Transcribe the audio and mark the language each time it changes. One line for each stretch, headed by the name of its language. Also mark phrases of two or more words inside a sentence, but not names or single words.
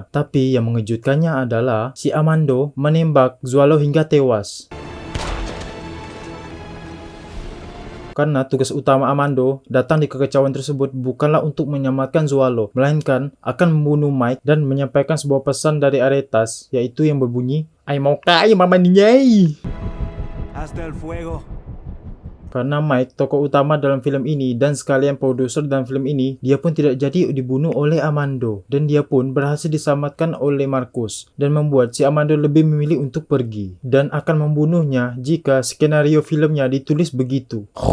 Indonesian: Tapi yang mengejutkannya adalah si Amando menembak Zualo hingga tewas. Karena tugas utama Amando datang di kekacauan tersebut bukanlah untuk menyelamatkan Zualo, melainkan akan membunuh Mike dan menyampaikan sebuah pesan dari Aretas, yaitu yang berbunyi, "Ay mau kaya mama ninyai."
Spanish: Hasta el fuego.
Indonesian: Karena Mike, tokoh utama dalam film ini dan sekalian produser dalam film ini, dia pun tidak jadi dibunuh oleh Amando. Dan dia pun berhasil diselamatkan oleh Marcus. Dan membuat si Amando lebih memilih untuk pergi. Dan akan membunuhnya jika skenario filmnya ditulis begitu.